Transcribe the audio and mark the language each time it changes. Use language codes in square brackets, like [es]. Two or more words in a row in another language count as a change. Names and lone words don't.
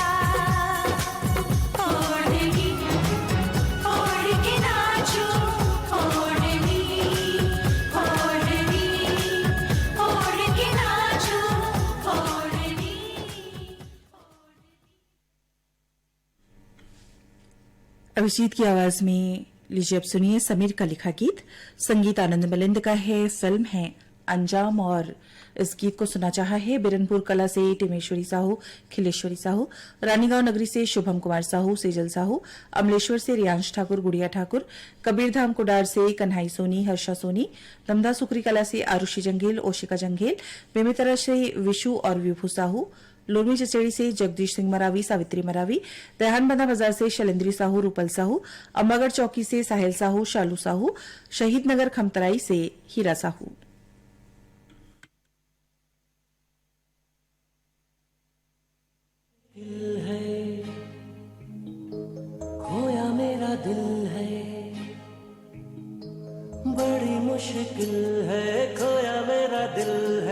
[hi] ओढ़नी ओढ़ के नाचो, ओढ़नी ओढ़ के नाचो, ओढ़नी। अभिजीत की आवाज में लीजिए अब सुनिए समीर का लिखा गीत। संगीत आनंद मिलिंद का है, फिल्म है अंजाम। और इस गीत को सुना चाहा है बिरनपुर कला से टिमेश्वरी साहू, खिलेश्वरी साहू, रानीगांव नगरी से शुभम कुमार साहू, सेजल साहू, अमलेश्वर से रियांश ठाकुर, गुड़िया ठाकुर, कबीरधाम कुडार से कन्हाई सोनी, हर्षा सोनी, दमदा सुकरी कला से आरुषि जंगेल, ओशिका जंगेल, बेमेतरा से विशु और विभू साहू, लोरमी चचेड़ी से जगदीश सिंह मरावी, सावित्री मरावी, दयानबंदा बाजार से शैलेंद्री साहू, रूपल साहू, अम्बागढ़ चौकी से साहिल साहू, शालू साहू, शहीद नगर खमतराई से हीरा साहू। दिल है खोया मेरा दिल है, बड़ी मुश्किल है खोया मेरा दिल है।